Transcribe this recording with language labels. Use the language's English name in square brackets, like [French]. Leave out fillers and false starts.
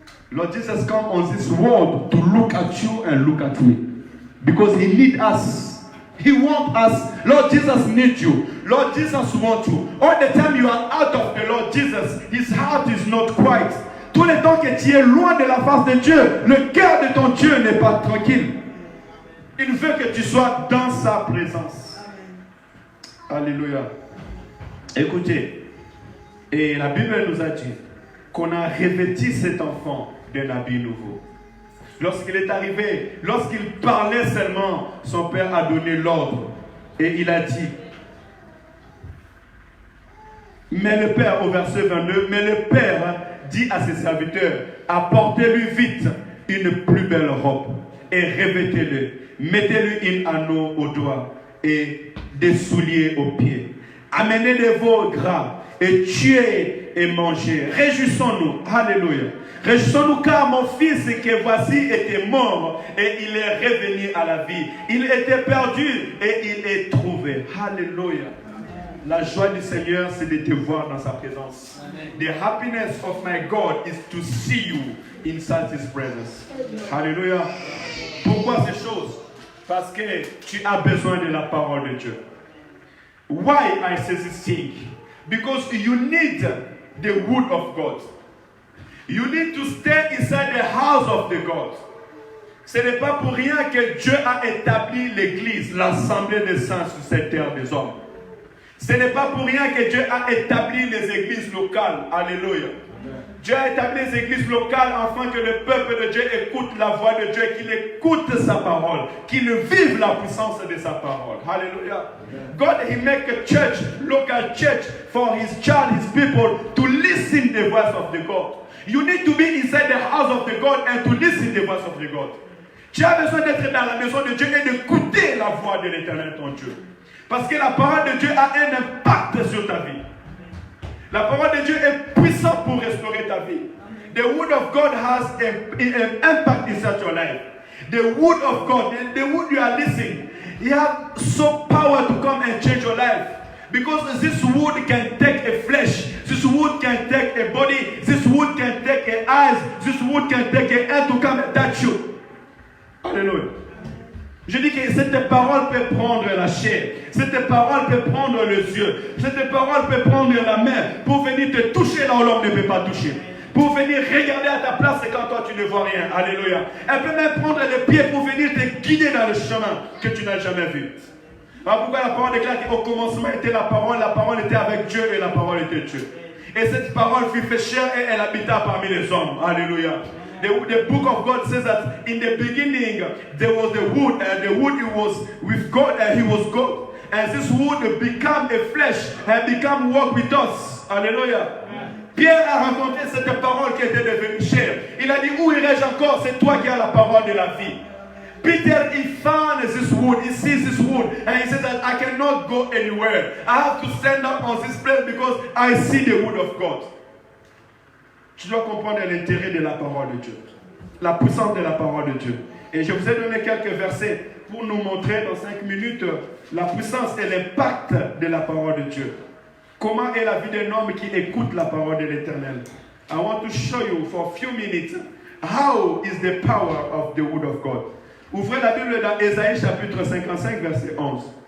[English] Lord Jesus come on this world to look at you and look at me. Because he needs us. He wants us. Lord Jesus needs you. Lord Jesus wants you. All the time you are out of the Lord Jesus, his heart is not quiet. [French] Tout le temps que tu es loin de la face de Dieu, le cœur de ton Dieu n'est pas tranquille. Il veut que tu sois dans sa présence. Alléluia. Écoutez, et la Bible nous a dit qu'on a revêtu cet enfant d'un habit nouveau. Lorsqu'il est arrivé, lorsqu'il parlait seulement, son père a donné l'ordre. Et il a dit, mais le père, au verset 22, mais le père dit à ses serviteurs, apportez-lui vite une plus belle robe et revêtez-le. Mettez-lui un anneau au doigt et des souliers aux pieds. Amenez des veaux gras et tuez et mangez. Réjouissons-nous. Alléluia. Réjouissons-nous car mon fils que voici était mort et il est revenu à la vie. Il était perdu et il est trouvé. Alléluia. La joie du Seigneur, c'est de te voir dans sa présence. Amen. [English] The happiness of my God is to see you inside his presence. [French] Alléluia. Pourquoi ces choses? Parce que tu as besoin de la parole de Dieu. [English] Why I say this thing? Because you need the word of God. You need to stay inside the house of the God. [French] Ce n'est pas pour rien que Dieu a établi l'église, l'assemblée des saints sur cette terre des hommes. Ce n'est pas pour rien que Dieu a établi les églises locales. Alléluia. Dieu a établi les églises locales afin que le peuple de Dieu écoute la voix de Dieu, qu'il écoute sa parole, qu'il vive la puissance de sa parole. Alléluia. [English] God, he make a church, local church, for his child, his people, to listen the voice of the God. You need to be inside the house of the God and to listen the voice of the God. [French] Tu as besoin d'être dans la maison de Dieu et d'écouter la voix de l'Éternel, ton Dieu. Parce que la parole de Dieu a un impact sur ta vie. La parole de Dieu est puissante pour restaurer ta vie. [English] The word of God has an impact inside your life. The word of God, the word you are listening, it has so power to come and change your life. Because this word can take a flesh, this word can take a body, this word can take an eyes, this word can take a hand to come and touch you. Alléluia. [French] Je dis que cette parole peut prendre la chair, cette parole peut prendre les yeux, cette parole peut prendre la main pour venir te toucher là où l'homme ne peut pas toucher. Pour venir regarder à ta place et quand toi tu ne vois rien. Alléluia. Elle peut même prendre les pieds pour venir te guider dans le chemin que tu n'as jamais vu. Alors pourquoi la parole déclare qu'au commencement était la parole était avec Dieu et la parole était Dieu. Et cette parole fut fait chair et elle habita parmi les hommes. Alléluia. [English] The book of God says that in the beginning there was the wood, and the wood was with God, and he was God. And this wood became a flesh and became walk with us. Alléluia. [French] Pierre a rencontré cette parole qui était devenue chair. Il a dit, où irai-je encore? C'est toi qui as la parole de la vie. [English] Peter, he found this wood, he sees this wood, and he says that I cannot go anywhere. I have to stand up on this place because I see the wood of God. [French] Tu dois comprendre l'intérêt de la parole de Dieu. la puissance de la parole de Dieu. Et je vous ai donné quelques versets pour nous montrer dans 5 minutes la puissance et l'impact de la parole de Dieu. Comment est la vie d'un homme qui écoute la parole de l'Éternel? [English] I want to show you for a few minutes how is the power of the word of God. [French] Ouvrez la Bible dans Ésaïe chapitre 55 verset 11.